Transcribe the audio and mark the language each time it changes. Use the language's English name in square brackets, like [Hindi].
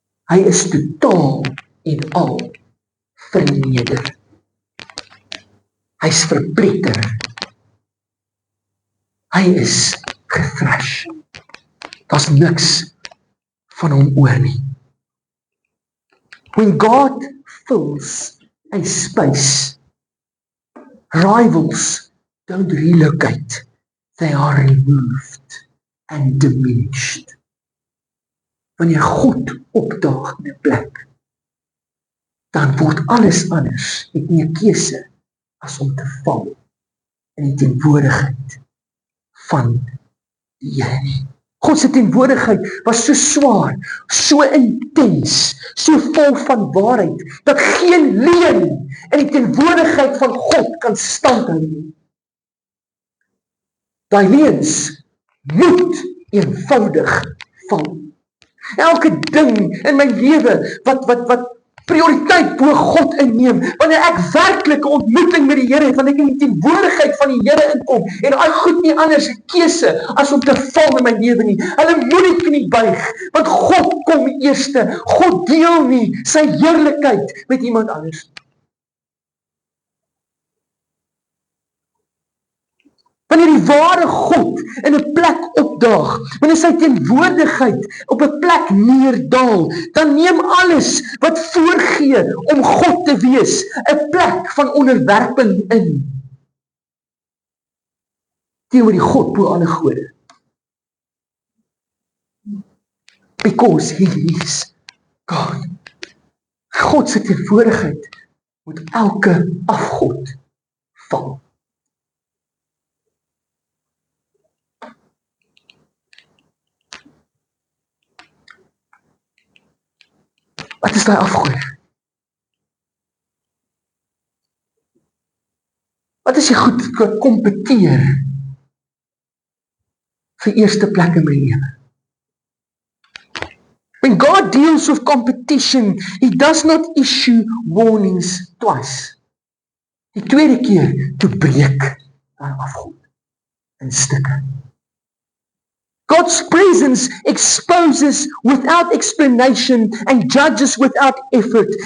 [Afrikaans] Hy is totaal en al verneder. Hy's verpletter. Hy is gethrash. Daar's niks van hom oor nie. [English] When God fills a space, rivals don't relocate, they are removed and diminished. [Afrikaans] Wanneer God opdaag in 'n plek, dan word alles anders, het nie 'n keuse as om te val in die teenwoordigheid van die Here nie. God se teenwoordigheid was so swaar, so intens, so vol van waarheid, dat geen leuen in die teenwoordigheid van God kan standhou nie. Daai leuns moet eenvoudig val. Elke ding in my lewe wat prioriteit bo God inneem, wanneer ek werklik 'n ontmoeting met die Here het, wanneer ek in die teenwoordigheid van die Here inkom, en daai goed nie anders 'n keuse as om te val in my lewe nie. Hulle moet die knie buig, want God kom eerste. God deel nie sy heerlikheid met iemand anders. Wanneer die ware God in 'n plek opdaag, wanneer sy teenwoordigheid op 'n plek neerdaal, dan neem alles wat voorgee om God te wees 'n plek van onderwerping in. Teenoor die God bo alle gode. [English] Because he is God. [Afrikaans] God se teenwoordigheid moet elke afgod val. Wat is daai afgoed? Wat is die goed wat kompeteer vir eerste plek in my lewe? [English] When God deals with competition, he does not issue warnings twice. [Afrikaans] Die tweede keer, toe breek daai afgod in stukke. [English] God's presence exposes without explanation and judges without effort.